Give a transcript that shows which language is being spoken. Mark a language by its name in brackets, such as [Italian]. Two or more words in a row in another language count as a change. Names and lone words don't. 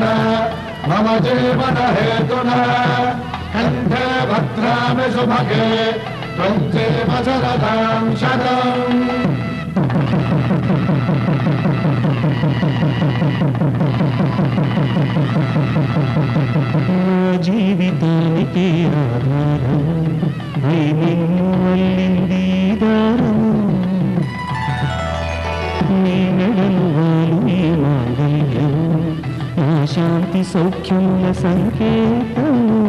[Sanskrit] मम जीवनहेतुना कण्ठे भद्रामि सुभगे त्वं जीव शरदां शतम् [Telugu] జీవితానికి ఆధారం నిన్ను అల్లింది దారం నీ మెడలు వాలు ఈ మాంగళ్యం నా శాంతి సౌఖ్యముల సంకేతం